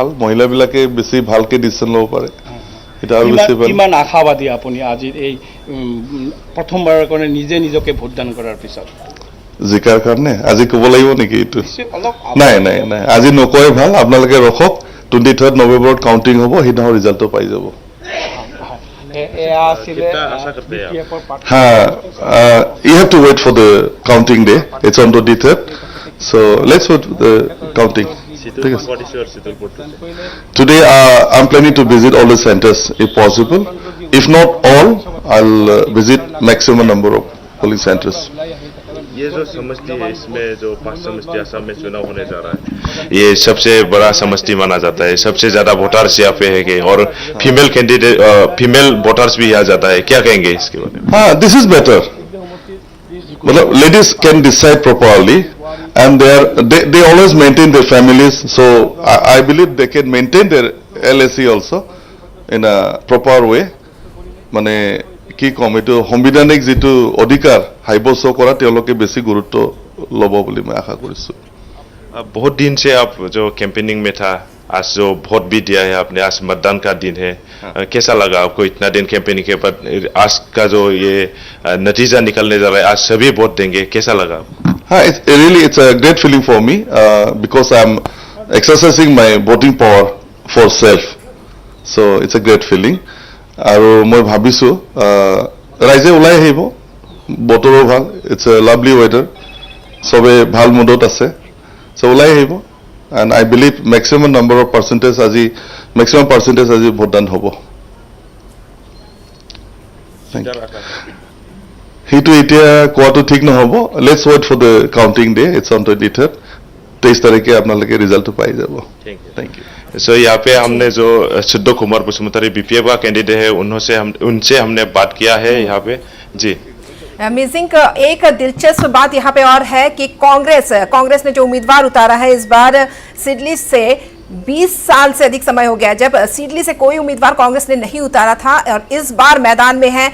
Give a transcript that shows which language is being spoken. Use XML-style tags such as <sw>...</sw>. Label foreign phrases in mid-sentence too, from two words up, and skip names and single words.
<as>মহিলাবিলাকে বেছি ভালকে ডিচিশ্যন ল'ব পাৰে, এটা আৰু বেছি ভাল। কিমান আশাবাদী আপুনি আজি এই প্ৰথমবাৰৰ কাৰণে নিজে নিজকে ভোটদান কৰাৰ পিছত? জিকাৰ কাৰণে আজি ক'ব লাগিব নেকি এইটো? নাই নাই নাই, আজি নকয় ভাল। আপোনালোকে ৰখক, 23 নৱেম্বৰত কাউণ্টিং হ'ব, সেইদিনাখন ৰিজাল্টটো পাই যাব।</as> <en>You have to wait for the counting day. It's on 23rd. So let's wait for the counting. What is your Today I'm planning to visit all the centers if possible. If not all, I'll visit maximum number of polling centers.</en> <hi>ये जो समष्टि है, इसमें जो 5 समष्टि असम में चुनाव होने जा रहा है, ये सबसे बड़ा समष्टि माना जाता है। सबसे ज्यादा वोटर्स यहाँ पे है और फीमेल कैंडिडेट, फीमेल वोटर्स भी यहाँ जाता है। क्या कहेंगे इसके बारे में?</hi> <en>हाँ, this is better. मतलब ladies can decide properly and they always maintain their families, so I believe they can maintain their LAC also in a proper way.</en> <as>মানে কি কম, এইটো সংবিধানিক যিটো অধিকাৰ সাব্যস্ত কৰা তেওঁলোকে বেছি গুৰুত্ব ল'ব বুলি মই আশা কৰিছোঁ।</as> <hi>बहुत दिन से आप जो कैंपेनिंग में था, आज जो वोट भी दिया है आपने, आज मतदान का दिन है, कैसा लगा आपको इतना दिन कैंपेनिंग के बाद आज का जो ये नतीजा निकलने जा रहा है, आज सभी वोट देंगे, कैसा लगा? हाँ,</hi> <en>it's a great feeling for me because I'm exercising my voting power for self, so it's a great feeling.</en> <as>আৰু মই ভাবিছোঁ ৰাইজে ওলাই আহিব, বতৰো ভাল,</as> <en>it's a lovely weather,</en> <as>চবে ভাল মুডত আছে, so ওলাই আহিব</as> <en>and I believe maximum percentage</en> <as>আজি ভোটদান হ'ব। সেইটো এতিয়া কোৱাটো ঠিক নহ'ব।</as> <en>Let's wait for the counting day, it's on 23rd.</en> <as>23 तारीख আপোনালোকে ৰিজাল্টটো পাই যাব।</as> <en>thank you.</en> <hi>सो यहाँ पे हमने जो सुद्ध कुमार बसुमतारी बीपीएफ का कैंडिडेट है, उनसे हमने बात किया है यहाँ पे। जी, अमेजिंग। एक दिलचस्प बात यहाँ पे और है कि कांग्रेस ने जो उम्मीदवार उतारा है इस बार सिडली से 20 साल से अधिक समय हो गया जब सिडली से कोई उम्मीदवार कांग्रेस ने नहीं उतारा था, और इस बार मैदान में है।</hi>